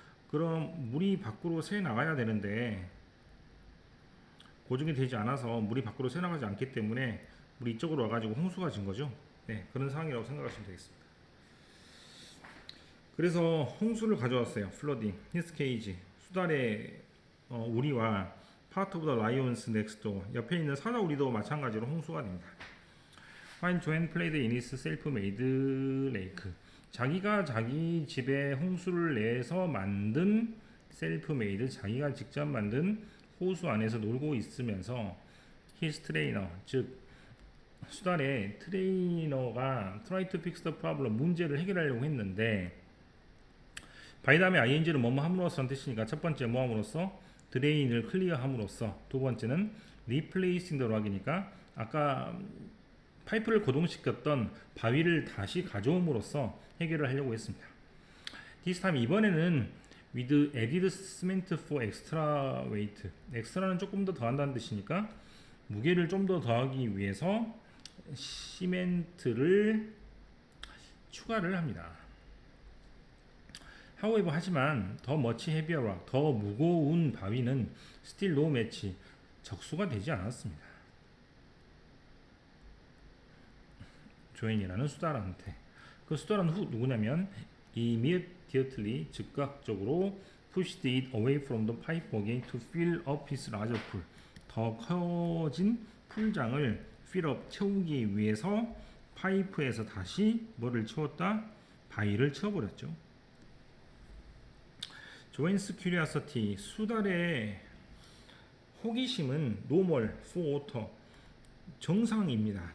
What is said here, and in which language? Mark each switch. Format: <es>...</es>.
<ko>그럼 물이 밖으로 새 나가야 되는데 고정이 되지 않아서 물이 밖으로 새 나가지 않기 때문에 물이 이쪽으로 와가지고 홍수가 진 거죠. 네, 그런 상황이라고 생각하시면 되겠습니다. 그래서 홍수를 가져왔어요. 플러딩, 히스케이지, 수달의 우리와 파트 오브 더 라이온스 넥스도 옆에 있는 사자우리도 마찬가지로 홍수가 됩니다.</ko> <en>While Joanne played in his self-made lake.</en> <ko>자기가 자기 집에 홍수를 내서 만든 self-made, 자기가 직접 만든 호수 안에서 놀고 있으면서</ko> <en>his trainer,</en> <ko>즉 수달의 트레이너가</ko> <en>try to fix the problem,</en> <ko>문제를 해결하려고 했는데 by 다음에 ing를 뭐뭐 함으로써 한 뜻이니까 첫 번째 뭐 함으로써 드레인을 클리어함으로써, 두 번째는</ko> <en>replacing the rock</en> <ko>이니까 아까 파이프를 고정시켰던 바위를 다시 가져옴으로써 해결을 하려고 했습니다.</ko> <en>This time</en> <ko>이번에는</ko> <en>with added cement for extra weight.</en> <ko>엑스트라는 조금 더 더한다는 뜻이니까 무게를 좀 더 더하기 위해서 시멘트를 추가를 합니다.</ko> <en>However,</en> <ko>하지만 더</ko> <en>much heavier rock,</en> <ko>더 무거운 바위는</ko> <en>still no match,</en> <ko>적수가 되지 않았습니다. 조앤이라는 수달한테. 그 수달은 누구냐면</ko> <en>immediately,</en> <ko>즉각적으로</ko> <en>pushed it away from the pipe again to fill up his larger pool.</en> <ko>더 커진 풀장을 fill up, 채우기 위해서 파이프에서 다시 뭐를 채웠다? 바위를 채워버렸죠. 조앤스 큐리어시티, 수달의 호기심은</ko> <en>normal for water,</en> <ko>정상입니다.</ko>